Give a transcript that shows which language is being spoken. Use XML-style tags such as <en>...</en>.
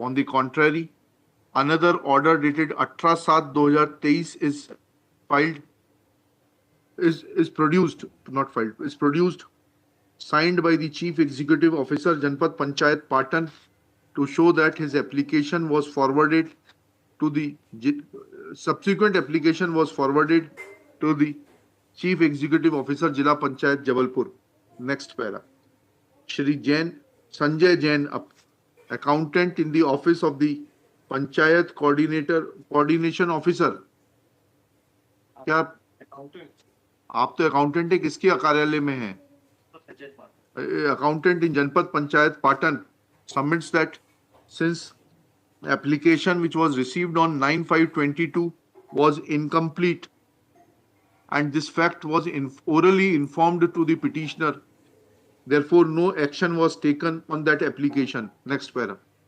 <en>On the contrary, another order dated 18/7/2023 is filed, is produced, not filed, is produced, signed by the Chief Executive Officer, Janpat Panchayat Patan, to show that his application was forwarded to the subsequent application was forwarded to the Chief Executive Officer, Jila Panchayat, Jabalpur. Next para. Shri Jain, Sanjay Jain, accountant in the office of the Panchayat Coordination Officer.</en> <hi>क्या आप तो accountant है, किसके कार्यालय में हैं?</hi> <en>Accountant in Janpat Panchayat Patan submits that since application which was received on 9/5/22 was incomplete and this fact was orally informed to the petitioner, therefore no action was taken on that application. Next para.</en>